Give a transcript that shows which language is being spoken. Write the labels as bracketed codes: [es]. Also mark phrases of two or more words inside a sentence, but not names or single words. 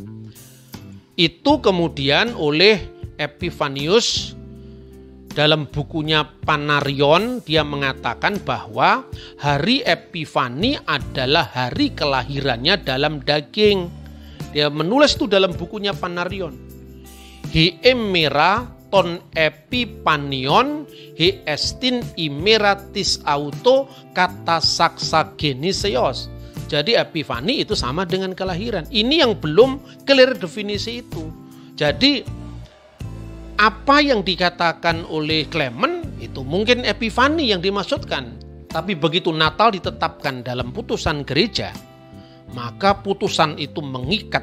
[id] Itu kemudian oleh Epifanius dalam bukunya Panarion dia mengatakan bahwa hari Epifani adalah hari kelahirannya dalam daging. Dia menulis itu dalam bukunya Panarion. [el] ἡ ἡμέρα τῶν ἐπιφανίων ἥ ἐστιν ἡμέρα τῆς αὐτοῦ κατὰ σάρκα γενέσεως. [id] Jadi Epifani itu sama dengan kelahiran. Ini yang belum clear definisi itu. Jadi apa yang dikatakan oleh Clement itu mungkin Epifani yang dimaksudkan. Tapi begitu Natal ditetapkan dalam putusan gereja, maka putusan itu mengikat.